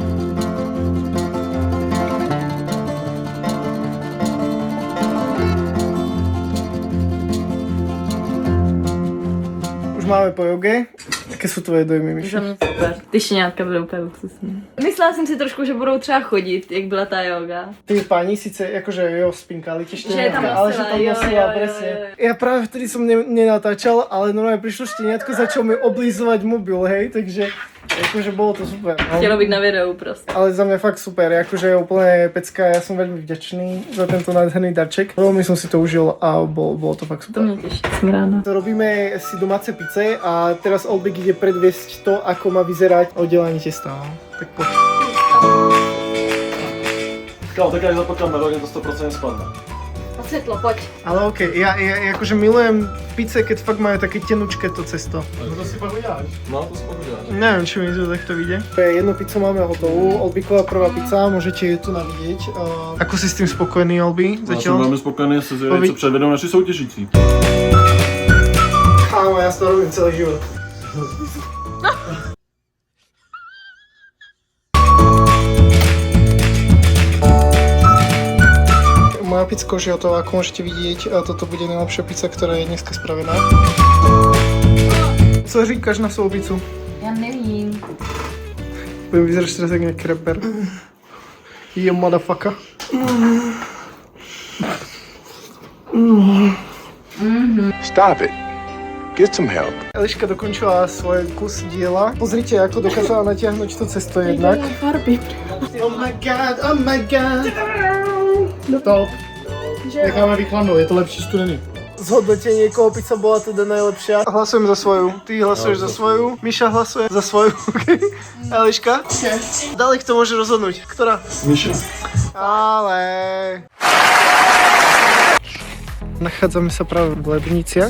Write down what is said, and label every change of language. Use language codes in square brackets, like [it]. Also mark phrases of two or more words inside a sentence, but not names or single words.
[sk] Už máme po joge. [cs] Jaké jsou tvoje dojmy, Míša? Za mě super. Ty štěňátka budou úplně luxusní. Myslela jsem si trošku, že budou třeba chodit, jak byla ta yoga. Ty páni sice jakože jo, [sk] spinkali tie Že je tam šteniatka, ale že nosila, tam [cs] jo, nosila, jo, [sk] presne. [cs] jo. [sk] Ja práve vtedy som nenatáčal, ale normálne prišlo šteniatko, začal mi oblízovať mobil, hej, takže akože bolo to super. No. [cs] Chtělo být na videu prostě. [sk] Ale za mňa fakt super, akože je úplne pecka, ja som veľmi vďačný za tento nádherný darček. Veľmi som si to užil a bolo to fakt [cs] To [sk] super. [cs] mě těší, jsem ráda. [sk] To robíme si domáce pice a teraz Oldbik ide predviesť to, ako má vyzerať oddelenie testa. No. Tak poď. Kámo, tak aj zapakám melóně, to 100% spadne. [cs] A světlo, pojď. [sk] Ale okej, ja akože milujem pice, keď fakt majú také tenučké to cesto. [cs] No to si pak uděláš. No, to si pak uděláš. [sk] Neviem, či mi to takto vyjde. Jednu pizzu máme hotovú, Oldbiková prvá pizza, môžete ju tu navidieť. Ako si s tým spokojný, Olbi? [cs] Já jsem velmi spokojený se zvědaví, co předvedou naši soutěžící. [sk] Áno, ja to robím celý život. pizka už je hotová, ako môžete vidieť. A toto bude najlepšia pizza, ktorá je dneska spravená. [cs] Co říkáš na svou pizzu? Já nevím. [sk] Vyzeráš teraz [cs] jak nějaký [sk] rapper. [en] You motherfucker. Stop it. Get some help. [sk] Eliška dokončila svoj kus diela. Pozrite, ako dokázala natiahnuť tú cestu jednak. [en] Oh my god, oh my god. [sk] Top. Necháme vychladnúť, je to lepší studený. Zhodnotenie, koho pizza bola teda najlepšia. Hlasujem za svoju. Ty hlasuješ za svoju. Miša hlasuje za svoju. Eliška? Dalek to môže rozhodnúť. Ktorá? Miša. Ale... Nachádzame sa práve v Ledniciach.